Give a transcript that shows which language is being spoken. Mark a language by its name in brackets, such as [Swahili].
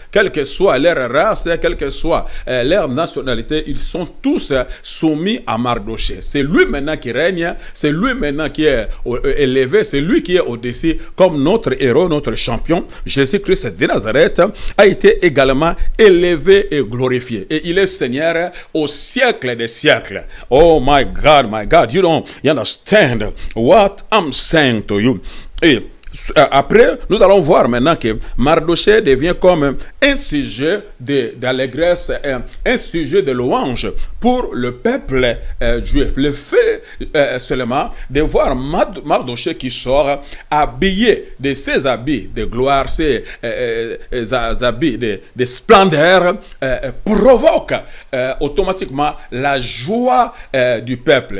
[French] Quelle que soit leur race, quelle que soit leur nationalité, ils sont tous soumis à Mardochée. C'est lui maintenant qui règne, c'est lui maintenant qui est élevé, c'est lui qui est au-dessus, comme notre héros, notre champion, Jésus-Christ de Nazareth, a été également élevé et glorifié. Et il est Seigneur au siècle des siècles. [English] Oh my God, you don't understand what I'm saying to you. [French] Et après, nous allons voir maintenant que Mardochée devient comme un sujet d'allégresse, un sujet de louange pour le peuple juif. Le fait seulement de voir Mardochée qui sort habillé de ses habits de gloire, ses habits de splendeur, provoque automatiquement la joie du peuple.